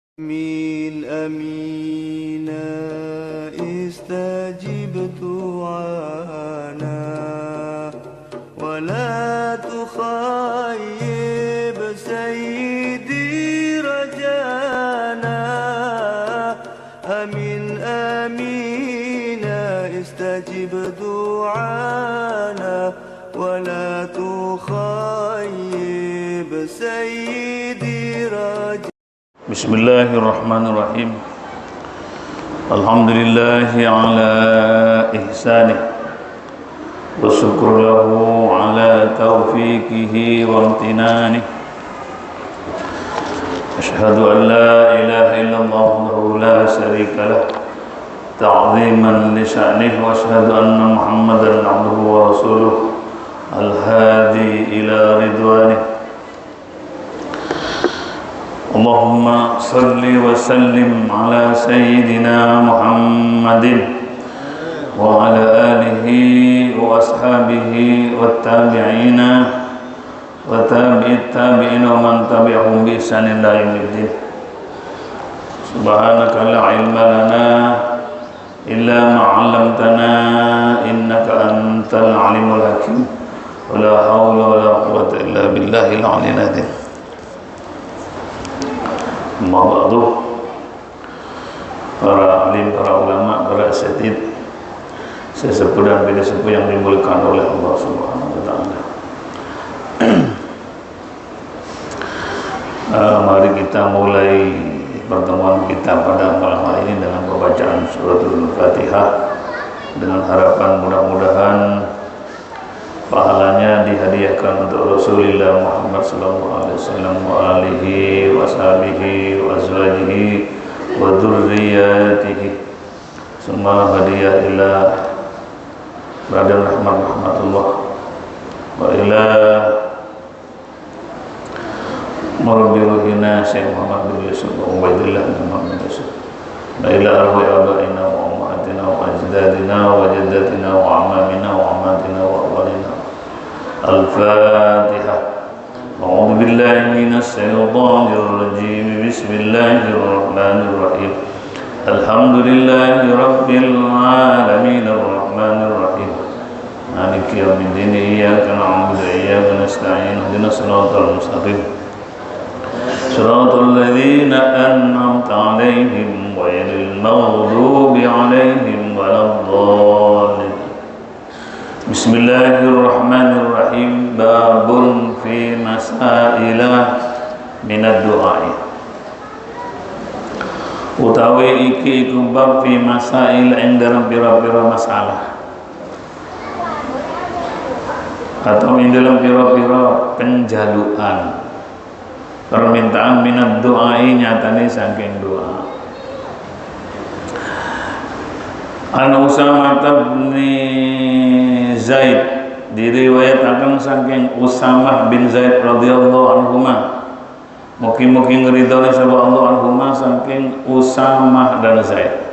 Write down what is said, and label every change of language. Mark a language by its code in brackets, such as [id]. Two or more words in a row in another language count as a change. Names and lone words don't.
[ar] آمين آمين استجب دعانا ولا تخيب سيدي رجانا آمين آمين استجب دعانا ولا تخيب سيدي رجانا. Bismillahirrahmanirrahim. الحمد لله على إحسانه والشكر له على توفيقه وامتنانه. أشهد أن لا إله إلا الله وحده لا شريك له تعظيما لشأنه وأشهد أن محمدا عبده ورسوله الهادي إلى رضوانه. اللهم صل وسلم على سيدنا محمد وعلى آله وأصحابه وتابعين وتابعي التابعين ومن تبعهم بإحسان إلى يوم الدين. سبحانك لا علم لنا إلا ما علمتنا إنك أنت العليم الحكيم ولا حول ولا قوة إلا بالله العلي العظيم. [id] Ma'ba'du, para alim, para ulama, para asatid, sesepuh dan bini sepuh yang dimuliakan oleh [ar] الله سبحانه وتعالى. [id] Mari kita mulai pertemuan kita pada malam hari ini dengan pembacaan suratul Fatihah, dengan harapan mudah-mudahan pahalanya dihadiahkan untuk Rasulullah Muhammad [ar] صلى الله عليه وسلم وعلى آله وصحبه وأزواجه وذريته. [id] Semua hadiah [ar] إلى Raden رحمة الله وإلى مربي روحنا الشيخ محمد بن يوسف وعبيد الله بن محمد يوسف وإلى أرواح آبائنا وأمهاتنا وأجدادنا وجداتنا وأعمامنا وعماتنا وأوائلنا. Al-Fatihah. أعوذ بالله من الشيطان الرجيم. بسم الله الرحمن الرحيم الحمد لله رب العالمين الرحمن الرحيم. مالك يوم الدين. إياك نعبد وإياك نستعين اهدنا الصراط المستقيم. صراط الذين أنعمت عليهم غير المغضوب عليهم ولا الضالين. Bismillahirrahmanirrahim. باب في مسائل من الدعاء. [jv] Utawi iki iku [ar] باب في مسائل [jv] ing dalam pira-pira masalah atau ing dalam pira-pira penjaluan permintaan [ar] من الدعاء, [jv] nyatane saking doa. An Usamah bin Zaid, diriwayatakan saking Usamah bin Zaid [ar] رضي الله عنهما, [jv] mugi-mugi ngridhoni sapa Allah anhuma saking Usamah dan Zaid.